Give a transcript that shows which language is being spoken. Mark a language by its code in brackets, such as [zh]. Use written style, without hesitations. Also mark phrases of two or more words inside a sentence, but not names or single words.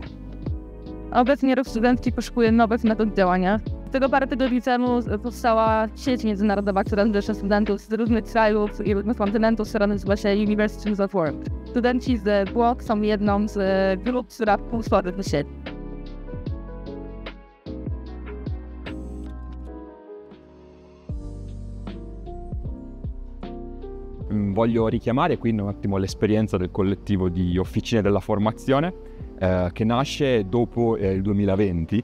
[pl] Obecnie ruch studencki poszukuje nowych metod działania. Dlatego parę tygodni temu powstała sieć międzynarodowa, która zrzesza studentów z różnych krajów i różnych kontynentów, która nazywa się Universities of World. Studenci z Włoch są jedną z grup, która współtworzy tę sieć. [it] Voglio richiamare qui un attimo l'esperienza del collettivo di Officine della Formazione che nasce dopo il 2020.